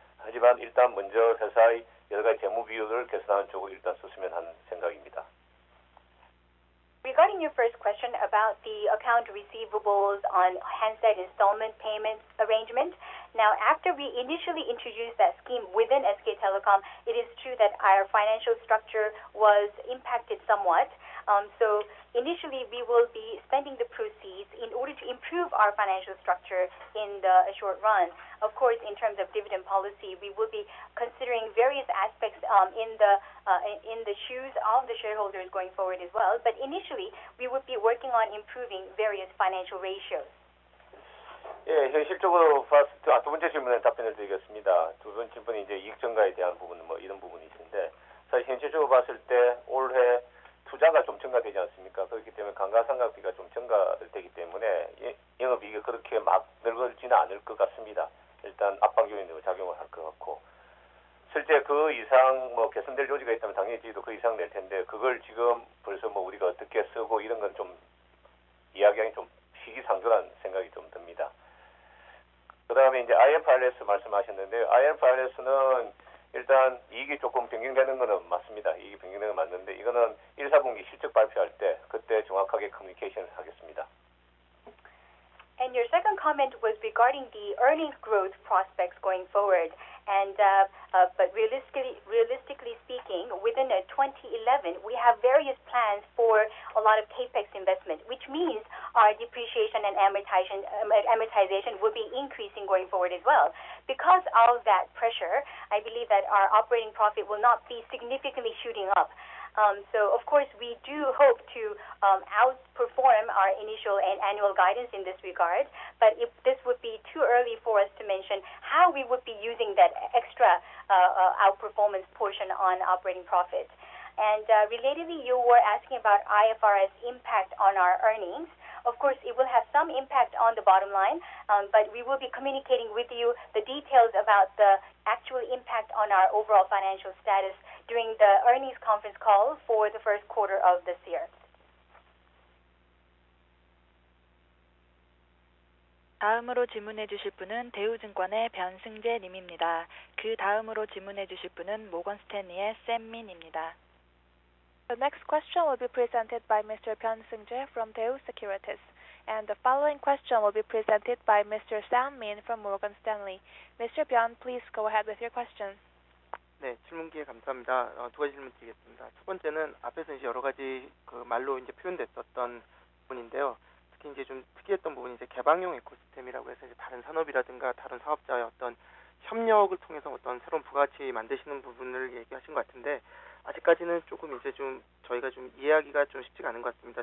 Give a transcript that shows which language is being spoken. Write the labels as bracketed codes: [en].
[ko] 하지만 일단 먼저 회사의 여러 가지 재무 비율을 개선하는 쪽으로 일단 썼으면 하는 생각입니다. [en] Regarding your first question about the account receivables on handset installment payment arrangement, now after we initially introduced that scheme within SK Telecom, it is true that our financial structure was impacted somewhat. So initially we will be spending the proceeds in order to improve our financial structure in the short run. Of course, in terms of dividend policy, we will be considering various aspects in the shoes of the shareholders going forward as well. But initially, we would be working on improving various financial ratios. [ko] 예, 현실적으로 두 번째 질문에 답변을 드리겠습니다. 두 번째 질문이 이제 이익 증가에 대한 부분, 이런 부분이신데, 사실 현실적으로 봤을 때 올해 투자가 좀 증가되지 않습니까? 그렇기 때문에 감가상각비가 좀 증가되기 때문에 영업이익이 그렇게 막 늘어지는 않을 것 같습니다. 일단 압박 요인으로 작용을 할 것 같고, 실제 그 이상 개선될 요지가 있다면 당연히 저희도 그 이상 낼 텐데, 그걸 지금 벌써 우리가 어떻게 쓰고 이런 건 좀 이야기하기 좀 시기상조라는 생각이 좀 듭니다. 그 다음에 이제 IFRS 말씀하셨는데요. IFRS는 일단 이익이 조금 변경되는 거는 맞습니다. 이익이 변경되는 건 맞는데, 이거는 1, 4분기 실적 발표할 때 그때 정확하게 커뮤니케이션을 하겠습니다. [en] And your second comment was regarding the earnings growth prospects going forward. And but realistically speaking, within 2011, we have various plans for a lot of capex investment, which means our depreciation and amortization will be increasing going forward as well. Because of that pressure, I believe that our operating profit will not be significantly shooting up. So, of course, we do hope to outperform our initial and annual guidance in this regard, but this would be too early for us to mention how we would be using that extra outperformance portion on operating profit. And relatedly, you were asking about IFRS impact on our earnings. Of course, it will have some impact on the bottom line, but we will be communicating with you the details about the actual impact on our overall financial status during the earnings conference call for the first quarter of this year. [ko] 다음으로 질문해 주실 분은 대우증권의 변승재 님입니다. 그 다음으로 질문해 주실 분은 모건 스탠리의 샘민입니다. [en] The next question will be presented by Mr. Byung Seung-jae from Daewoo Securities. And the following question will be presented by Mr. Sam Min from Morgan Stanley. Mr. Byun, please go ahead with your question. [ko] 네, 질문 기회 감사합니다. 두 가지 질문 드리겠습니다. 첫 번째는 앞에서 이제 여러 가지 그 말로 이제 표현됐었던 부분인데요. 특히 이제 좀 특이했던 부분이 이제 개방형 에코시스템이라고 해서 이제 다른 산업이라든가 다른 사업자의 어떤 협력을 통해서 어떤 새로운 부가가치 만드시는 부분을 얘기하신 것 같은데 아직까지는 조금 이제 좀 저희가 좀 이해하기가 좀 쉽지가 않은 것 같습니다.